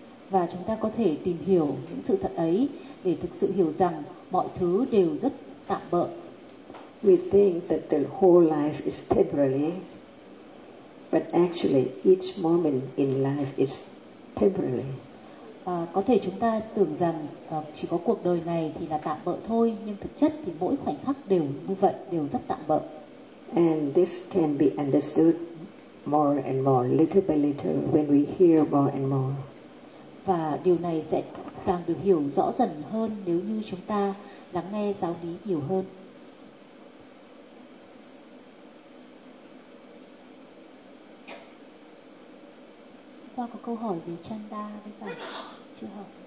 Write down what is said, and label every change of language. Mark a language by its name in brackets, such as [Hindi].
[Vietnamese] Và chúng ta có thể tìm hiểu những sự thật ấy để thực sự hiểu rằng mọi thứ đều rất tạm bợ. [English] We think that the whole life is temporary, but actually each moment in life is temporary. [Vietnamese] Có thể chúng ta tưởng rằng chỉ có cuộc đời này thì là tạm bợ thôi, nhưng thực chất thì mỗi khoảnh khắc đều như vậy, đều rất tạm bợ. [English] And this can be understood more and more, little by little, when we hear more and more. [Vietnamese] Và điều này sẽ càng được hiểu rõ dần hơn nếu như chúng ta lắng nghe giáo lý nhiều hơn. Qua có câu hỏi về Chanda với cả chưa học.